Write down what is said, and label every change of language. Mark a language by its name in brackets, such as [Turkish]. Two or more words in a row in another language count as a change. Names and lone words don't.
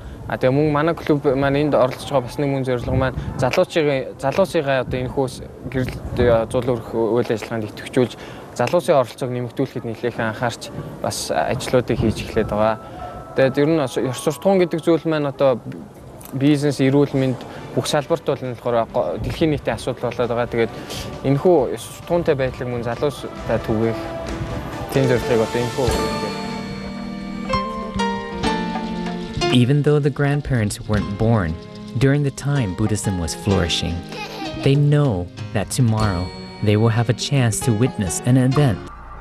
[Mongolian] Тэгээ мөн манай клуб маань энд оролцож байгаа бас нэг мөн зорилго маань залуусыгаа одоо энэ хөөс гэрэл Зулуурх үйл ажиллагаанд идэвхжүүлж залуусын оролцоог нэмэгдүүлэхэд нэлээхэн анхаарч бас ажлуудыг хийж эхлэдэг байгаа. Тэгээд ер нь ёс суртахуун гэдэг зүйл маань одоо бизнес, эрүүл мэнд бүх салбарт бол энэ болохоор дэлхийн нийтийн асуудал болоод байгаа. Тэгээд энэхүү ёс суртахуунтай байдлыг мөн залуустай түгээх тийм зорилгыг одоо энэхүү. [English] Even though the grandparents weren't born during the time Buddhism was flourishing, they know that tomorrow they will have a chance to witness an event